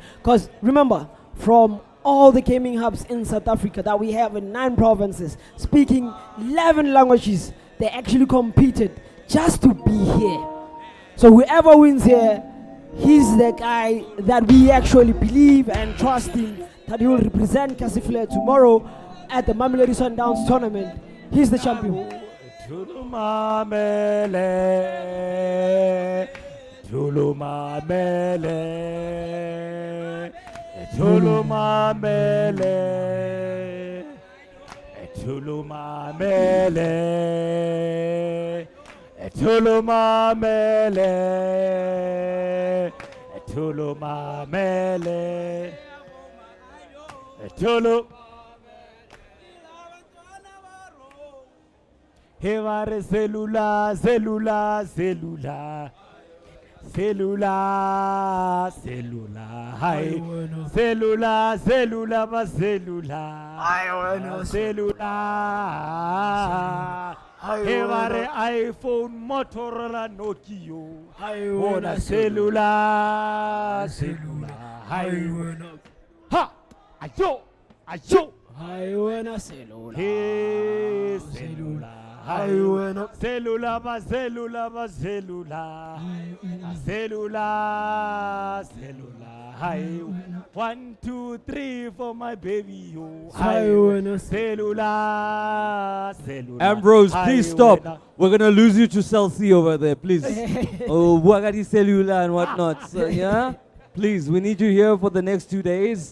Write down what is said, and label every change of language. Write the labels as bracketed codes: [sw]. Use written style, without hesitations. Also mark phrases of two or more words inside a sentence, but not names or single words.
[en] Because remember, from all the gaming hubs in South Africa that we have in 9 provinces, speaking 11 languages, they actually competed just to be here. So whoever wins here, he's the guy that we actually believe and trust in, that he will represent Kasi Flair tomorrow at the Mamelodi Sundowns tournament. He's the champion. Tulumamele, tulumamele, tulumamele, tulumamele, tulumamele, tulumamele, tulumamele. Hevare cellular, cellular, cellular, cellular, cellular, hi, cellular, cellular, ma cellular, cellular, Hevare iPhone, Motorola, Nokia, Ona cellular, cellular, hi, ha, ayo, ayo, I wanna cellular, hey, cellular. Cellular, ma cellular, ma cellular, cellular, cellular. Hi, 1, 2, 3 for my baby. Yo, hi, cellular, cellular. Ambrose, please stop. We're gonna lose you to Celsi over there, please. Oh, Wagati cellular and whatnot. So, yeah, please, we need you here for the next 2 days.